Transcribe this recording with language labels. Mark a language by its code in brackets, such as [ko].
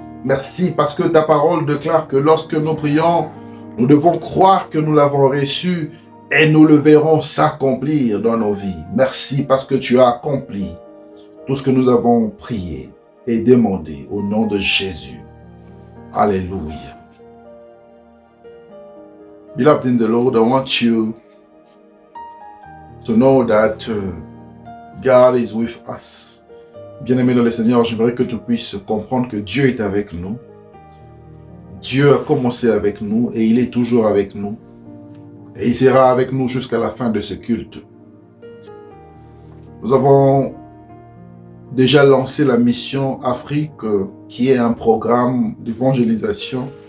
[fr] Merci parce que ta parole déclare que lorsque nous prions, nous devons croire que nous l'avons reçu et nous le verrons s'accomplir dans nos vies. Merci parce que tu as accompli tout ce que nous avons prié et demandé au nom de Jésus. Alléluia. [en] Beloved in the Lord, I want you to know that God is with us. [fr] Bien-aimé dans le Seigneur, j'aimerais que tu puisses comprendre que Dieu est avec nous. Dieu a commencé avec nous et il est toujours avec nous. Et il sera avec nous jusqu'à la fin de ce culte. Nous avons déjà lancé la mission Afrique, qui est un programme d'évangélisation.